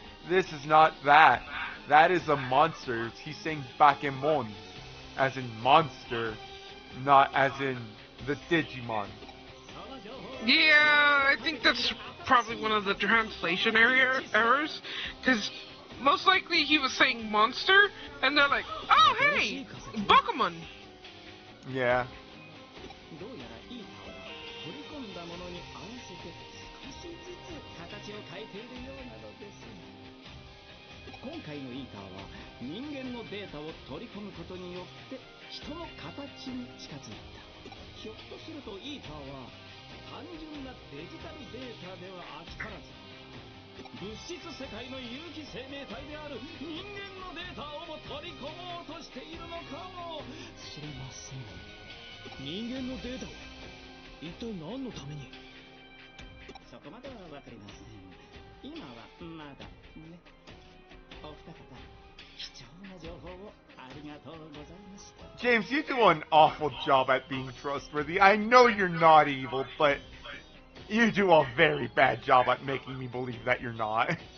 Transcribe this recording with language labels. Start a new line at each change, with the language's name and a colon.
English: This is not that. That is a monster. He's saying Bakemon, as in monster, not as in the Digimon. Yeah, I think that's probably one of the translation errors, because most likely he was saying monster, and they're like, oh hey, Bakumon. Yeah.
Japanese: どうやらいい顔は取り込んだものに合わせて少しずつ形を変えているようなのです。今回のイーターは人間のデータを取り込むことによって人の形に近づいた。ひょっとするとイーターは単純なデジタルデータでは飽き足らず、物質世界の有機生命体である人間のデータをも取り込もうとしているのかもしれません。人間のデータは一体何のために？そこまではわかりません。今はまだね。お二方、貴重な情報をありがとうございました。
English: James, you do an awful job at being trustworthy. I know you're not evil, but you do a very bad job at making me believe that you're not.